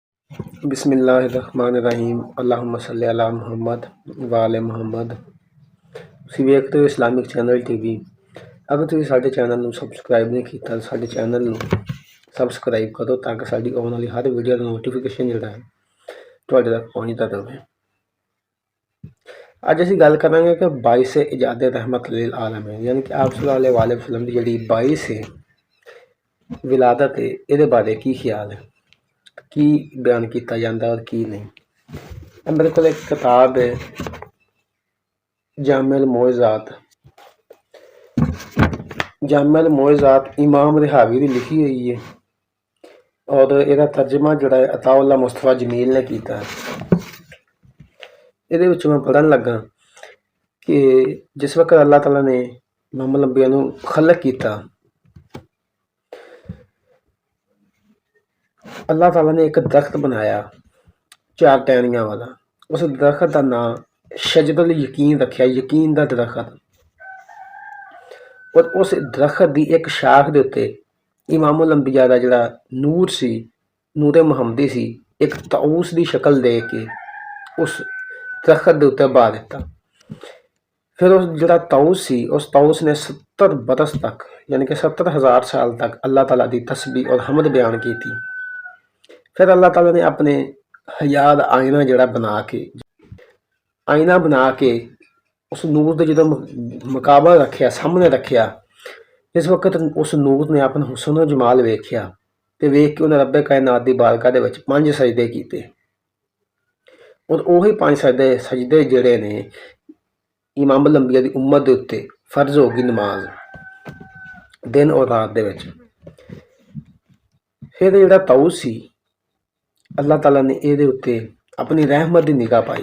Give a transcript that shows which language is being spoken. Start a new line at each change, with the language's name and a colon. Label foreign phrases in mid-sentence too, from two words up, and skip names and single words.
Arabic: بسم اللہ الرحمن الرحیم اللہم صلی علی محمد وآل محمد۔
Punjabi: ਤੁਸੀਂ ਵੇਖਦੇ ਹੋ ਇਸਲਾਮਿਕ ਚੈਨਲ ਟੀਵੀ। ਅਗਰ ਤੁਸੀਂ ਸਾਡੇ ਚੈਨਲ ਨੂੰ ਸਬਸਕ੍ਰਾਈਬ ਨਹੀਂ ਕੀਤਾ ਤਾਂ ਸਾਡੇ ਚੈਨਲ ਨੂੰ ਸਬਸਕ੍ਰਾਈਬ ਕਰੋ ਤਾਂ ਕਿ ਸਾਡੀ ਆਉਣ ਵਾਲੀ ਹਰ ਵੀਡੀਓ ਦਾ ਨੋਟੀਫਿਕੇਸ਼ਨ ਜਿਹੜਾ ਹੈ ਤੁਹਾਡੇ ਤੱਕ ਪਹੁੰਚਦਾ ਰਹੇ। ਅੱਜ ਅਸੀਂ ਗੱਲ ਕਰਾਂਗੇ ਕਿ ਬਾਇਸ ਇਜਾਦ
Arabic: رحمة للعالمين
Punjabi: ਯਾਨੀ ਕਿ ਆਪ
Arabic: صلى الله عليه وسلم
Punjabi: ਦੀ ਜਿਹੜੀ ਬਾਇਸ ਵਿਲਾਦਤ ਹੈ ਇਹਦੇ ਬਾਰੇ ਕੀ ਖਿਆਲ ਹੈ, ਕੀ بیان کیتا جاتا اور کی نہیں۔ میرے کو ایک کتاب ہے جامع الموعظات امام رحاوی دی لکھی ہوئی ہے اور یہ ترجمہ جڑا ہے عطا اللہ مصطفیٰ جمیل نے کیتا ہے۔ یہ میں پڑھن لگا کہ جس وقت اللہ تعالیٰ نے امام الانبیاء نو خلق کیتا، اللہ تعالیٰ نے ایک درخت بنایا 4 ٹہنیاں والا۔ اس درخت کا نام شجر الیقین رکھیا، یقین دا درخت۔ اور اس درخت دی ایک شاخ دے اتے امام الانبیاء دا جڑا نور سی، نور محمدی سی، ایک طاؤس دی شکل دے کے اس درخت دے اتے با دیتا۔ پھر اس جڑا طاؤس سی، اس طاؤس نے 70 برس تک یعنی کہ 70,000 سال تک اللہ تعالیٰ دی تسبیح اور حمد بیان کی تھی۔ پھر اللہ تعالیٰ نے اپنے حیا دا آئینہ جڑا بنا کے اس نور دے جدوں مقابل رکھیا، سامنے رکھیا، اس وقت اس نور نے اپنا حسن و جمال ویکھیا تے ویکھ کے انہیں رب کائنات دی بارگاہ دے وچ 5 سجدے کیتے۔ اور وہی 5 سجدے جڑے نے امام الانبیاء دی امت دے اتے فرض ہو گئی نماز دن اور رات دے وچ۔ پھر جڑا طاؤس سی، اللہ تعالیٰ نے یہ اتنے اپنی رحمت دی نگاہ پائی۔